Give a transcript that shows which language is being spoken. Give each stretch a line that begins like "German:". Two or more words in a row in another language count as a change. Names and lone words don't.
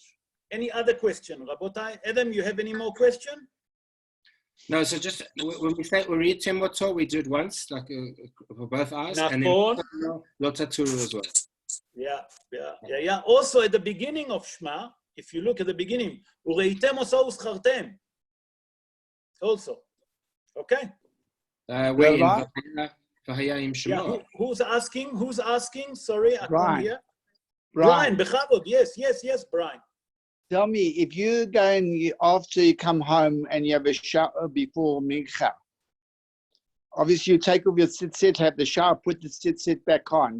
English: Any other question, Rabotai? Adam, you have any more question? No, so just when we say we read Temoto, we do it once, like for both eyes, and then Lotaturu as well. Yeah. Also, at the beginning of Shema, if you look at the beginning,
Hebrew: Ureitem oso uschartem.
English: Also, okay. Who's asking? Sorry, I can't hear. Brian, Bechavod. Yes, Brian. Tell me, if you go and after you come home and you have a shower before Mincha, obviously you take off your tzitzit, have the shower, put the tzitzit back on.